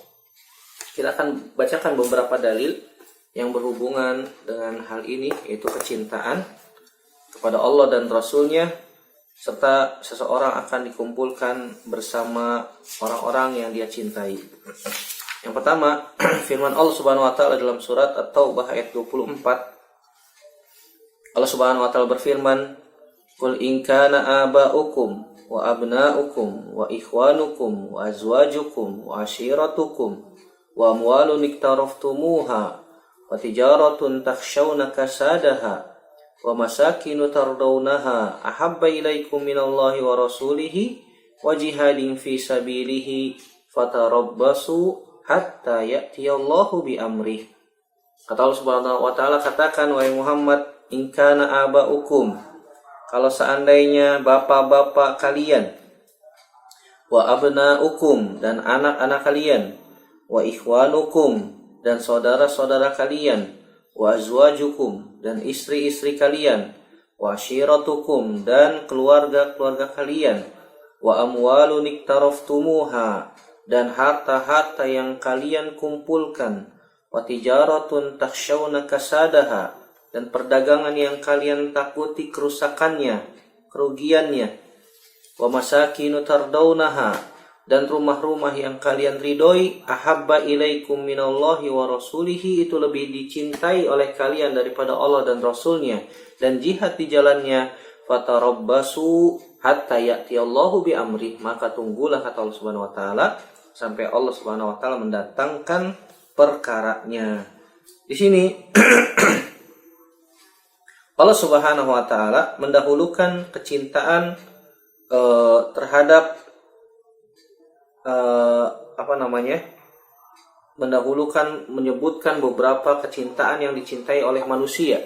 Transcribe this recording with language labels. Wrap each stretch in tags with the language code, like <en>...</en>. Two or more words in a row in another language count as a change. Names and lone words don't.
<id>Kita akan bacakan beberapa dalil yang berhubungan dengan hal ini, yaitu kecintaan kepada Allah dan Rasul-Nya, serta seseorang akan dikumpulkan bersama orang-orang yang dia cintai. Yang pertama, firman Allah</id> <ar>سبحانه وتعالى</ar> <id>dalam surat At-Taubah ayat 24. Allah</id> <ar>سبحانه وتعالى</ar> <id>berfirman,</id> <ar>"قل إن كان آباؤكم وأبناؤكم وإخوانكم وأزواجكم وعشيرتكم وأموال اقترفتموها وتجارة تخشون كسادها ومساكن ترضونها أحب إليكم من الله ورسوله وجهاد في سبيله فتربصوا حتى يأتي الله بأمره."</ar> <id>Kata Allah</id> <ar>سبحانه وتعالى,</ar> <id>katakan wahai Muhammad,</id> <ar>إن كان آباؤكم,</ar> <id>kalau seandainya bapak-bapak kalian,</id> <ar>وأبناؤكم,</ar> <id>dan anak-anak kalian,</id> <ar>وإخوانكم,</ar> <id>dan saudara-saudara kalian,</id> <ar>وأزواجكم,</ar> <id>dan istri-istri kalian,</id> <ar>وعشيرتكم,</ar> <id>dan keluarga-keluarga kalian,</id> <ar>وأموال اقترفتموها,</ar> <id>dan harta-harta yang kalian kumpulkan,</id> <ar>وتجارة تخشون كسادها,</ar> <id>dan perdagangan yang kalian takuti kerusakannya, kerugiannya,</id> <ar>ومساكن tardawnaha,</ar> <id>dan rumah-rumah yang kalian ridhoi,</id> <ar>أحب إليكم من الله ورسوله,</ar> <id>itu lebih dicintai oleh kalian daripada Allah dan Rasulnya, dan jihad di jalannya,</id> <ar>فتربصوا حتى يأتي الله بأمره,</ar> <id>maka tunggulah, kata Allah</id> <ar>سبحانه وتعالى,</ar> <id>sampai Allah</id> <ar>سبحانه وتعالى</ar> <id>mendatangkan perkaranya. Di sini Allah</id> <ar>سبحانه وتعالى</ar> <id>mendahulukan kecintaan terhadap menyebutkan beberapa kecintaan yang dicintai oleh manusia.</id>